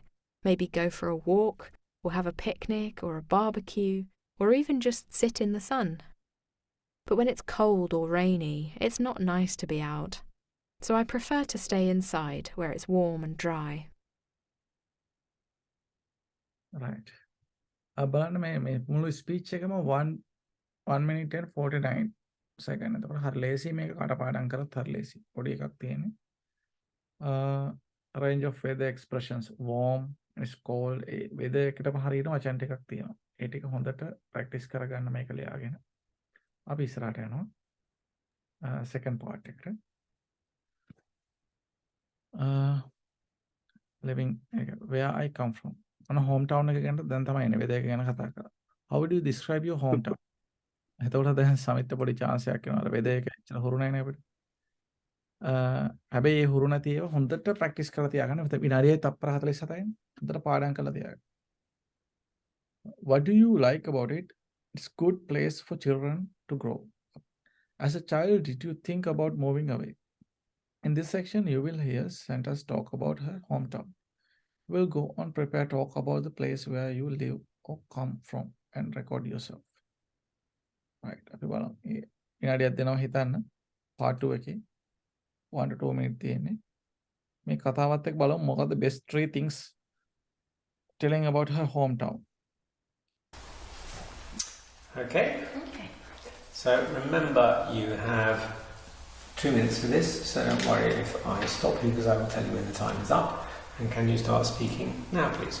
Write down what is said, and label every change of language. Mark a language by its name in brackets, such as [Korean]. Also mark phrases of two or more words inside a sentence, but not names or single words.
[English] Maybe go for a walk, or have a picnic or a barbecue, or even just sit in the sun. But when it's cold or rainy, it's not nice to be out. So I prefer to stay inside where it's warm and dry. Right. [Sinhala] බලන්න මේ මුළු ස්පීච් එකම [English] 1 minute and 49 second. [Sinhala] එතකොට හරි ලේසි මේක කටපාඩම් කරත් හරි ලේසි. පොඩි එකක් තියෙන්නේ. [English] Range of weather expressions. Warm, it's cold. [Sinhala] weather එකටම හරියන වචන ටිකක් තියෙනවා. ඒ ටික හොඳට ප්‍රැක්ටිස් කරගන්න මේක ලියාගෙන. අපි ඉස්සරහට යනවා. [English] second part එකට. Living where I come from. [Sinhala] අන hometown එක ගැන දැන් තමයි එන්නේ. weather එක ගැන කතා කරා. [English] How would you describe your hometown? [Sinhala] එතකොට දැන් සමිත පොඩි chance එකක් වෙනවා. weather එක ඇත්තට හුරු නැහැ නේ අපිට. හැබැයි ඒ හුරු නැති ඒවා හොඳට ප්‍රැක්ටිස් කරලා තියාගන්න. විනාඩියේ තප්පර 47යි. හොඳට පාඩම් කරලා තියාගන්න. [English] What do you like about it? It's good place for children to grow. As a child, did you think about moving away? In this section, you will hear Santa's talk about her hometown. We'll go on prepare talk about the place where you live or come from and record yourself. Right. [Sinhala] අපි බලමු. විනාඩියක් දෙනවා හිතන්න. [English] part 2 එකේ 1 to 2 minutes තියෙන්නේ. [Sinhala] මේ කතාවත් එක්ක බලමු මොකද්ද [English] best 3 things telling about her hometown. Okay. So remember, you have 2 minutes for this, so don't worry if I stop you because I will tell you when the time is up. And can you start speaking now, please?